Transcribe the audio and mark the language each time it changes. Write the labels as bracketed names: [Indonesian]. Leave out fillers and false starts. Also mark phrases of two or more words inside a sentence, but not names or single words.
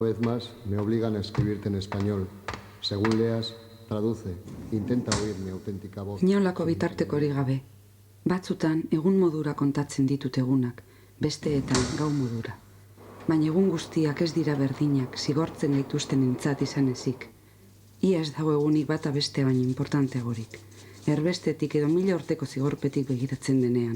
[Spanish] Una vez más, me obligan a escribirte en español. Según leas, traduce. Intenta oír mi auténtica voz. [Basque] Inolako bitartekorik gabe. Batzutan, egun modura kontatzen ditut egunak, besteetan gau modura. Baina egun guztiak ez dira berdinak, zigortzen gaituzten entzat izan ezik. Ia ez dago egunik bata beste baina importanteagorik. Erbestetik edo 1000 urteko zigorpetik begiratzen denean.